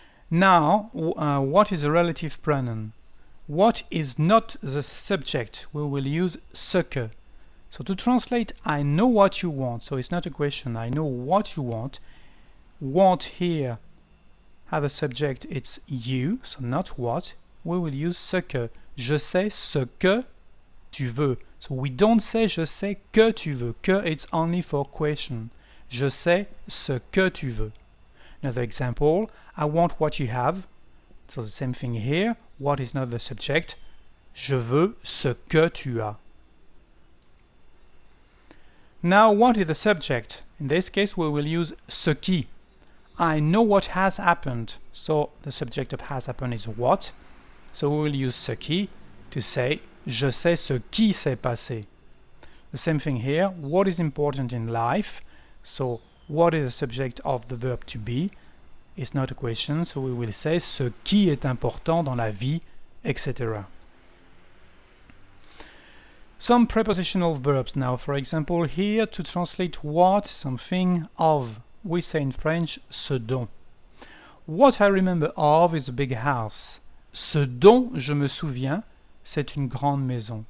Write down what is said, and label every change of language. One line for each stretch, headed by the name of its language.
English: Now, what is a relative pronoun? What is not the subject? We will use
French: ce que.
English: So to translate, I know what you want. So it's not a question, I know what you want. Want here have a subject, it's you, so not what. We will use
French: ce que. Je sais ce que tu veux.
English: So we don't say
French: je sais que tu veux. Que
English: it's only for question.
French: Je sais ce que tu veux.
English: Another example, I want what you have. So the same thing here. What is not the subject?
French: Je veux ce que tu as.
English: Now what is the subject? In this case we will use
French: ce qui.
English: I know what has happened. So the subject of has happened is what. So we will use
French: ce qui
English: to say
French: je sais ce qui s'est passé.
English: The same thing here. What is important in life? So what is the subject of the verb to be? It's not a question, so we will say
French: ce qui est important dans la vie,
English: etc. Some prepositional verbs now. For example, here to translate what, something, of. We say in French
French: ce dont.
English: What I remember of is a big house.
French: Ce dont je me souviens, c'est une grande maison.